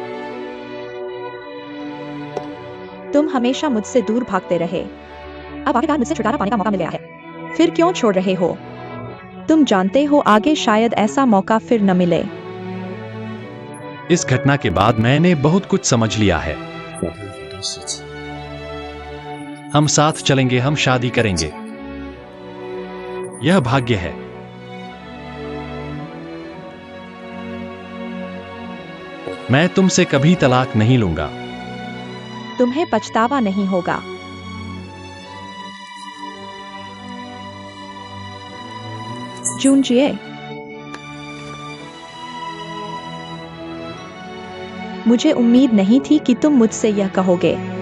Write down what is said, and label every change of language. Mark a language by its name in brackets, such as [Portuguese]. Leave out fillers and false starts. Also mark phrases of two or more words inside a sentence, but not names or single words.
[Hindi] तुम हमेशा मुझसे दूर भागते रहे। अब आखिरकार मुझसे छुटकारा पाने का मौका मिल गया है। फिर क्यों छोड़ रहे हो? तुम जानते हो आगे शायद ऐसा मौका फिर न मिले। इस घटना के बाद मैंने बहुत कुछ समझ लिया है। [Chinese] 后天很多事情。 [Hindi] हम साथ चलेंगे, हम शादी करेंगे। यह भाग्य है। मैं तुमसे कभी तलाक नहीं लूंगा। तुम्हें पछतावा नहीं होगा। जूनजिए, मुझे उम्मीद नहीं थी कि तुम मुझसे यह कहोगे।